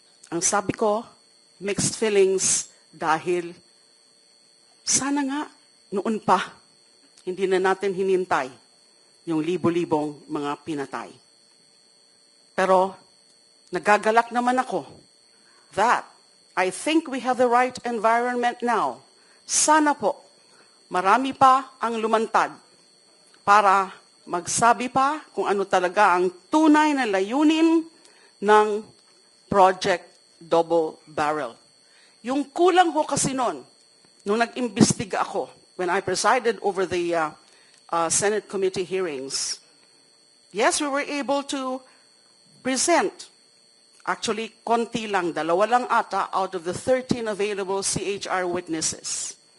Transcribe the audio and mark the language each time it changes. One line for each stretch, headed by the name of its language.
Filipino: Ang sabi ko, mixed feelings dahil sana nga noon pa, hindi na natin hinintay yung libo-libong mga pinatay. Pero nagagalak naman ako
English: that I think we have the right environment now.
Filipino: Sana po, marami pa ang lumantad para magsabi pa kung ano talaga ang tunay na layunin ng Project Double Barrel. Yung kulang ko kasi noon, nung nag-imbestiga ako,
English: when I presided over the Senate committee hearings, yes, we were able to present, actually,
Filipino: konti lang, 2 lang ata
English: out of the 13 available CHR witnesses.